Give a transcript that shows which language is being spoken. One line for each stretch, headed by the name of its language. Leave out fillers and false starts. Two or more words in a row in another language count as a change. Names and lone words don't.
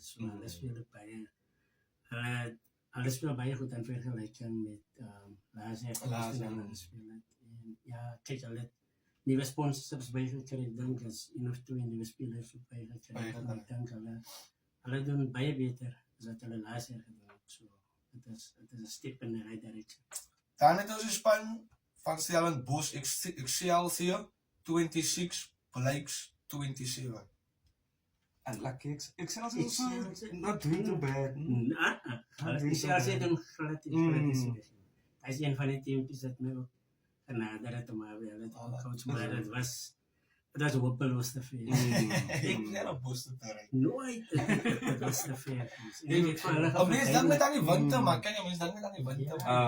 Afrikaans: So hulle speel ook baie hulle speel baie goed in vergelyking met laas jaar hulle speel het. En ja, kyk hulle nuwe sponsorships bygekry, ek dink is een of twee nuwe spelers op bygekry. Ek dink hulle doen baie beter as wat hulle laas jaar gedoen het. So dit is 'n
English: step in the right direction.
Afrikaans: Dan het ons die span van Stellenbosch Excelsior 26, Blakes 27.
English: And like Excelsior is also not doing too bad.
Afrikaans: Excelsior doen glad nie. Hy is een van die teams wat my ook genader het om hulle coach, maar dit was hopeloos te veel. Ek net op Boston terug. Nooit, dit was te veel. Of mens dan met aan die winter man, kan jy mens dan met aan die winter.